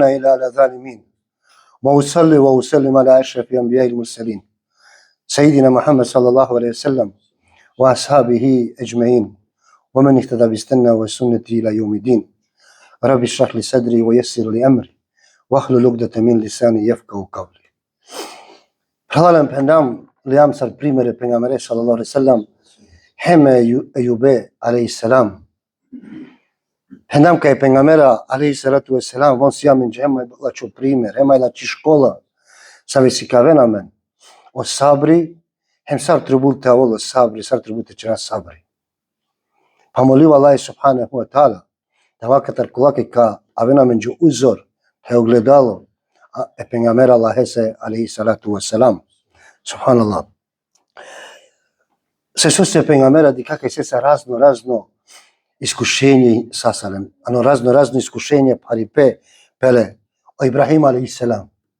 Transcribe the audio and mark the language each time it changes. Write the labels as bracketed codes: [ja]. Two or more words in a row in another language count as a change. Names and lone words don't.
[ar] إلا على الظالمين وأصلي وأسلم على أشرف الأنبياء المرسلين سيدنا محمد صلى الله عليه وسلم وأصحابه أجمعين ومن اهتدى بسنة وسنته إلى يوم الدين. رب اشرح لي صدري ويسر لي أمري واحلل عقدة من لساني يفقهوا قولي. [rom] Hvala pendam liam sal primere pejgamberi [ar] صلى الله عليه وسلم [rom] hema Ejube [ar] عليه السلام. [rom] Pendam kaj pejgambera [ar] عليه الصلاة والسلام [rom] von siamin jema la čo primer, hema la škola sa vesikavena men. O sabri hem sar tributa o sabri, sar tributa čana sabri. [sr] Pa molio [rom] Allah [ar] سبحانه وتعالى [rom] da vakatar kulake ka avena men jo [sr] uzor he ogledalo [rom] pejgamber Allah [ar] عليه الصلاة والسلام. Subhanallah. [rom] Se se pejgambera di kakve se [sr] razno iskušenje [rom] sasalem, ano [sr] razno iskušenje [rom] paripe pele o Ibrahim [ar] عليه السلام.